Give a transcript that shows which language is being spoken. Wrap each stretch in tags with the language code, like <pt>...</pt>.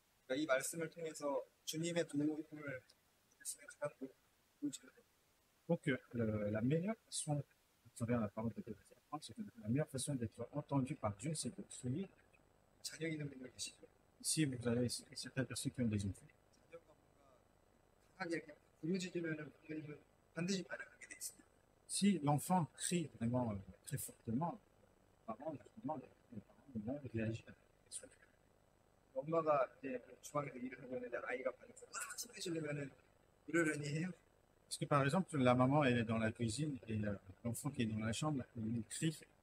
<ko>그러니까 이 말씀을 통해서 주님의 도움을 말씀에 가장 보여주는</ko> <fr>Donc, la meilleure façon, à travers la parole de Dieu, c'est que la meilleure façon d'être entendu par Dieu, c'est de crier.</fr> <ko>자녀 있는 분들 계시죠.</ko> <fr>Ici, vous avez certaines personnes qui ont des enfants.</fr> <ko>자녀가 뭔가 강하게 이렇게 부르짖으면은 부모님은 반드시 반응하게 돼 있습니다.</ko> <fr>Si l'enfant crie vraiment très fortement, les parents, justement, les parents vont réagir.</fr> <ko>엄마가 이제 주방에서 일을 하고 있는데 아이가 방에서 소리 지르면은 그러려니 해요.</ko> <fr>Parce que par exemple, la maman elle est dans la cuisine et l'enfant qui est dans la chambre, il crie.</fr>